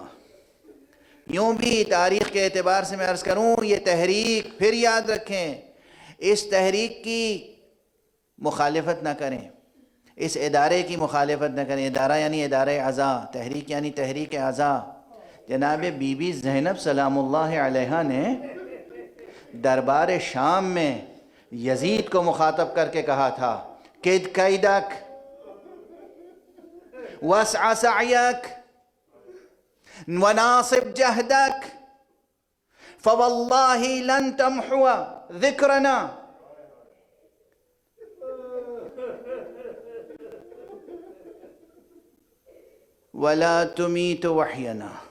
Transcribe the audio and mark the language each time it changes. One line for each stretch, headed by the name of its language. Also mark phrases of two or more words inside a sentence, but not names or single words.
Urdu: یوں بھی تاریخ کے اعتبار سے میں عرض کروں، یہ تحریک، پھر یاد رکھیں، اس تحریک کی مخالفت نہ کریں، اس ادارے کی مخالفت نہ کریں۔ ادارہ یعنی ادارہ عزا، تحریک یعنی تحریک عزا۔ جناب بی بی زینب
Arabic: سلام اللہ علیہا
Urdu: نے دربار شام میں یزید کو مخاطب کر کے کہا تھا،
Arabic: کد کیدک وسع سعیک وناصب جہدک فواللہ لن تمحو ذکرنا۔ ولا تمیت وحینا۔